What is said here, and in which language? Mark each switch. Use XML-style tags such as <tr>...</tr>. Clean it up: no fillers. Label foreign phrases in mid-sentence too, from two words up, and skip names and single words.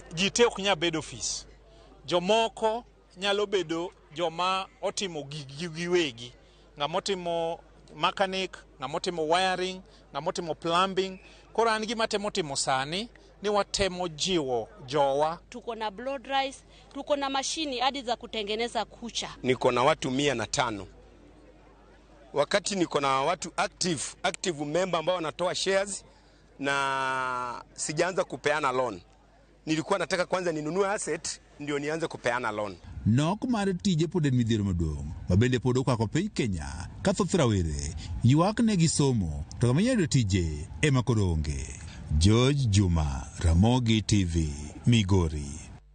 <luo>Ji te ok nya bedo ofis. Jomoko nyalo bedo joma otimo gigi giwegi, ng'ama otimo mechanic, ng'ama otimo wiring, ng'ama otimo plumbing. Koro an gima temo sani ni watemo jiwo jowa.</luo> <sw>Tuko na</sw> <en>blow dries,</en> <sw>tuko na mashini hadi za kutengeneza kucha. Niko na watu 105. Wakati niko na watu</sw> <en>active member</en> <sw>ambao wanatoa shares na sijaanza kupeana loan. Nilikuwa nataka kwanza ninunue asset ndio nianze kupeana loan.</sw> <luo>Nok mar tije pod en midhiero maduong' ma bende pod okwako piny Kenya ka thoth rawere ywak ne gisomo to kama yudo tije ema koro onge. George Juma, Ramogi TV, Migori.</luo>